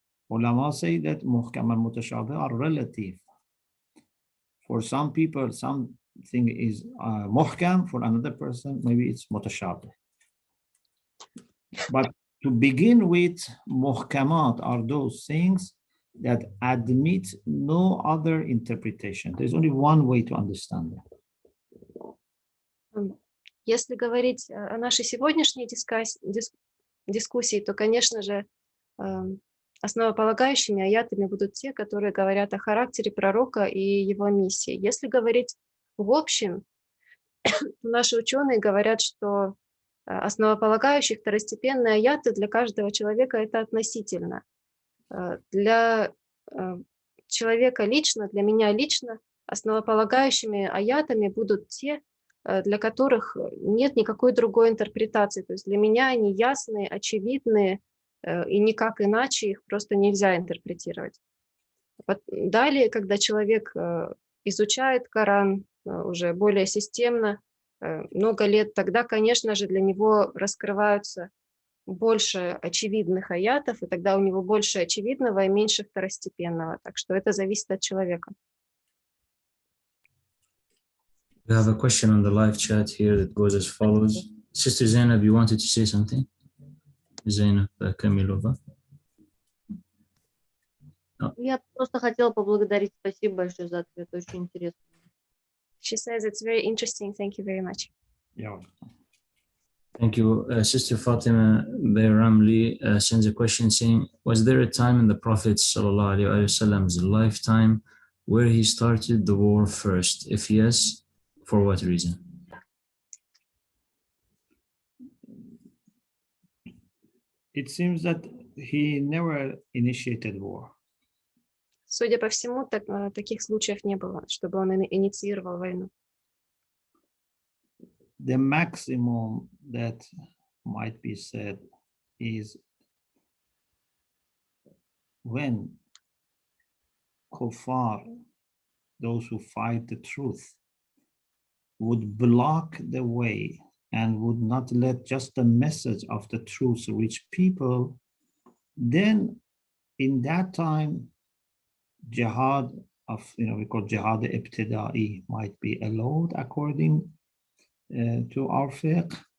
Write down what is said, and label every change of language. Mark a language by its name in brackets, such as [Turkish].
[English] Ulama say that muhkam and mutashabih are relative. For some people, something is muhkam, for another person, maybe it's mutashabih. But to begin with, muhkamat are those things that admit no other interpretation. There's only one way to understand them. [Russian] Если говорить о нашей сегодняшней дискуссии, то, конечно же, основополагающими аятами будут те, которые говорят о характере пророка и его миссии. Если говорить в общем, наши ученые говорят, что основополагающие второстепенные аяты для каждого человека это относительно. Для человека лично, для меня лично, основополагающими аятами будут те, для которых нет никакой другой интерпретации. То есть для меня они ясные, очевидные, и никак иначе их просто нельзя интерпретировать. Далее, когда человек изучает Коран уже более системно, много лет, тогда, конечно же, для него раскрываются больше очевидных аятов, и тогда у него больше очевидного и меньше второстепенного. Так что это зависит от человека. [English] We have a question on the live chat here that goes as follows. Sister Zainab, you wanted to say something? Zainab Kamilova. [Russian] Я просто хотела поблагодарить. Спасибо большое за ответ. Очень интересно. [English] She says it's very interesting. Thank you very much. Yeah. Thank you. Sister Fatima Bayramli sends a question saying, was there a time in the Prophet ﷺ's lifetime where he started the war first? If yes, for what reason? It seems that he never initiated war. [Russian] Судя по всему, таких случаев не было, чтобы он инициировал войну. [English] The maximum that might be said is when kuffar, those who fight the truth, would block the way and would not let just the message of the truth reach people, then in that time, jihad of, we call jihad ibtida'i might be allowed according to our fiqh.